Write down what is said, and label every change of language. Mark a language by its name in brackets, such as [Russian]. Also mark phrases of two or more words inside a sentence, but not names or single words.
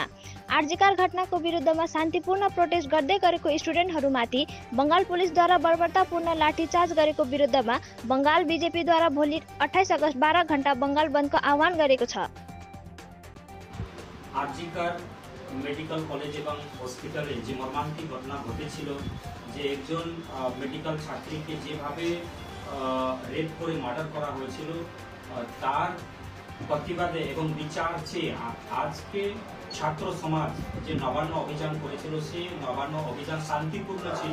[Nepali] आर्जिकर घटनाको विरुद्धमा शान्तिपूर्ण प्रोटेस्ट गर्दै गरेको स्टुडेन्टहरूमाथि बंगाल पुलिसद्वारा बर्बरतापूर्ण लाठीचार्ज गरेको विरुद्धमा बंगाल बीजेपीद्वारा भोलि 28 अगस्त 12 घण्टा बंगाल बन्दको आह्वान गरेको छ। आर्जिकर मेडिकल कलेज एवं हस्पिटाले [Bangla] যে মর্মান্তিক ঘটনা ঘটেছিল, যে একজন মেডিকেল ছাত্রীকে যেভাবে রেপ করে মার্ডার করা হয়েছিল, তার প্রতিবাদে এবং বিচার চেয়ে আজকে ছাত্র সমাজ যে নবান্ন অভিযান করেছিল, সেই নবান্ন অভিযান শান্তিপূর্ণ ছিল।